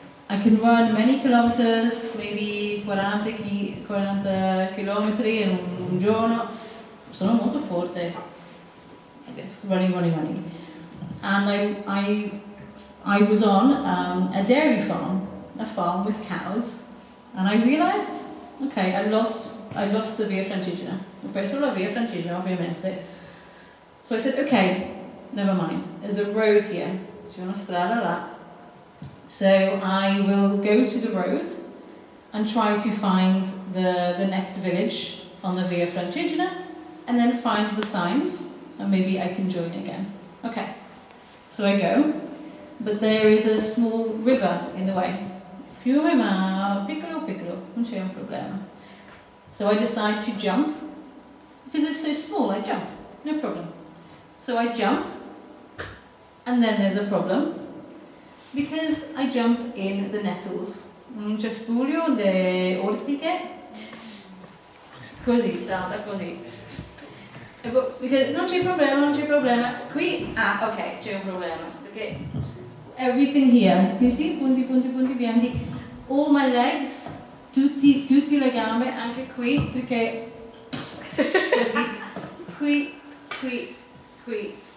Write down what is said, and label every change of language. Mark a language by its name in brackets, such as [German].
[English] I can run many kilometers, maybe 40 [Italian] chilometri in un giorno. Sono molto forte, [English] I guess, running. And I was on a dairy farm, a farm with cows, and I realized, okay, I lost the Via Francigena. [Italian] Ho perso la Via Francigena, ovviamente. [English] So I said, okay, never mind. There's a road here. [Italian] C'è una strada là. [English] So I will go to the road and try to find the next village on the Via Francigena, and then find the signs, and maybe I can join again. Okay. So I go, but there is a small river in the way. [Italian] Fiume ma piccolo, non c'è un problema. [English] So I decide to jump, because it's so small, I jump, no problem. So I jump, and then there's a problem, because I jump in the nettles. [Italian] Un cespuglio le ortiche, così, salta così. [English] Because [Italian] non c'è problema. Qui, ok, c'è un problema. Okay. [English] Everything here, you see, [Italian] punti bianchi. [English] All my legs, [Italian] tutti le gambe, anche qui, perché così, qui.